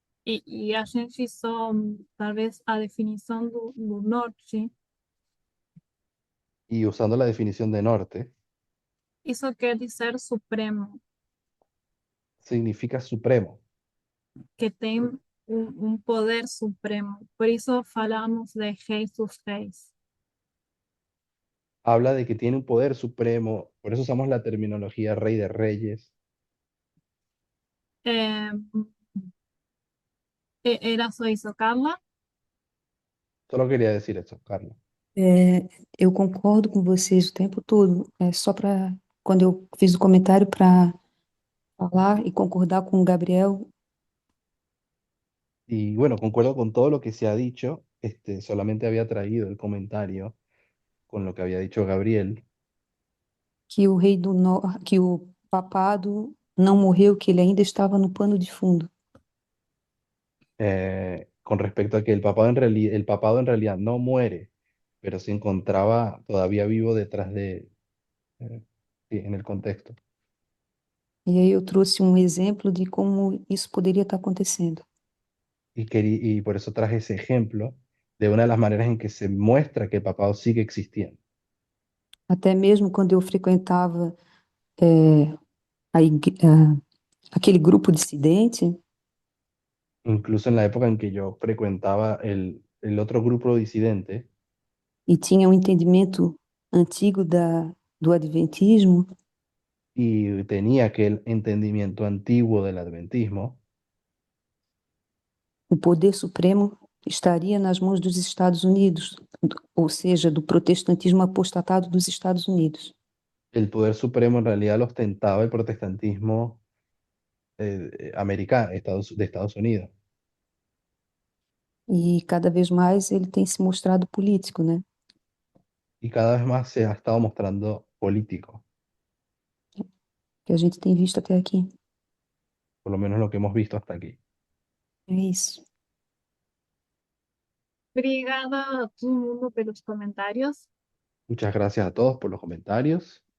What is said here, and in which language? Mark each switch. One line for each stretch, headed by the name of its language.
Portuguese: e a gente só, talvez, a definição do Norte,
Spanish: y usando la definición de norte,
Portuguese: isso quer dizer supremo,
Spanish: significa supremo.
Portuguese: que tem poder supremo. Por isso falamos de Reis dos Reis.
Spanish: Habla de que tiene un poder supremo, por eso usamos la terminología Rey de Reyes.
Portuguese: É, era só isso, Carla?
Spanish: Solo quería decir eso, Carla.
Portuguese: Eu concordo com vocês o tempo todo. É só para quando eu fiz o comentário para falar e concordar com o Gabriel,
Spanish: Y bueno, concuerdo con todo lo que se ha dicho, solamente había traído el comentario con lo que había dicho Gabriel,
Portuguese: que o rei do norte, que o papado não morreu, que ele ainda estava no pano de fundo.
Spanish: con respecto a que el papado en realidad no muere, pero se encontraba todavía vivo detrás sí, en el contexto.
Portuguese: E aí eu trouxe um exemplo de como isso poderia estar acontecendo.
Spanish: Y por eso traje ese ejemplo de una de las maneras en que se muestra que el papado sigue existiendo.
Portuguese: Até mesmo quando eu frequentava aquele grupo dissidente,
Spanish: Incluso en la época en que yo frecuentaba el otro grupo disidente,
Portuguese: e tinha um entendimento antigo do adventismo,
Spanish: y tenía aquel entendimiento antiguo del adventismo,
Portuguese: o poder supremo estaria nas mãos dos Estados Unidos, ou seja, do protestantismo apostatado dos Estados Unidos.
Spanish: el poder supremo en realidad lo ostentaba el protestantismo americano, de Estados Unidos.
Portuguese: E cada vez mais ele tem se mostrado político, né?
Spanish: Y cada vez más se ha estado mostrando político,
Portuguese: Que a gente tem visto até aqui.
Spanish: por lo menos lo que hemos visto hasta aquí.
Portuguese: É isso. Obrigada a todo mundo pelos comentários.
Spanish: Muchas gracias a todos por los comentarios.